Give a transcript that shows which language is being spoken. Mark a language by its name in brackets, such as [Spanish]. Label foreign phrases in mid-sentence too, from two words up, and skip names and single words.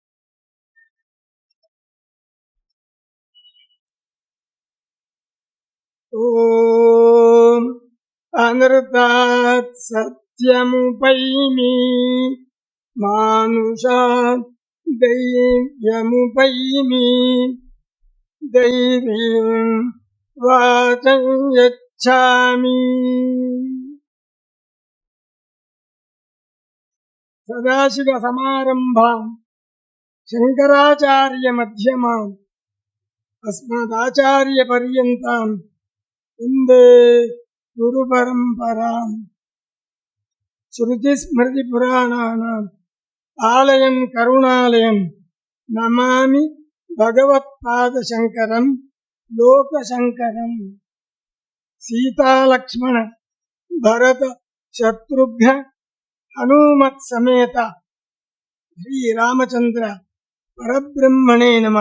[Sanskrit] ಓಂ ಅನೃತಾತ್ ಸತ್ಯಮುಪೈಮಿ ಮಾನುಷಾತ್ ದೈವ್ಯಮುಪೈಮಿ ದೈವೀಂ ವಾಚಂ ಯಚ್ಛಾಮಿ. ಸದಾಶಿವ ಸಮಾರಂಭಾಂ ಶಂಕರಾಚಾರ್ಯ ಮಧ್ಯಮಾಂ ಅಸ್ಮದಾಚಾರ್ಯ ಪರ್ಯಂತಾಂ ವಂದೇ ಗುರು ಪರಂಪರಾಂ. ಶ್ರುತಿ ಸ್ಮೃತಿ ಪುರಾಣಾನಾಂ ಆಲಯಂ ಕರುಣಾಲಯಂ ನಮಾಮಿ ಭಗವತ್ಪಾದ ಶಂಕರಂ ಲೋಕಶಂಕರಂ. ಸೀತಾಲಕ್ಷ್ಮಣ ಭರತ ಶತ್ರುಘ್ನ ಹನುಮತ್ ಸಮೇತ ಶ್ರೀರಾಮಚಂದ್ರ ಪರಬ್ರಹ್ಮಣೇ ನಮಃ.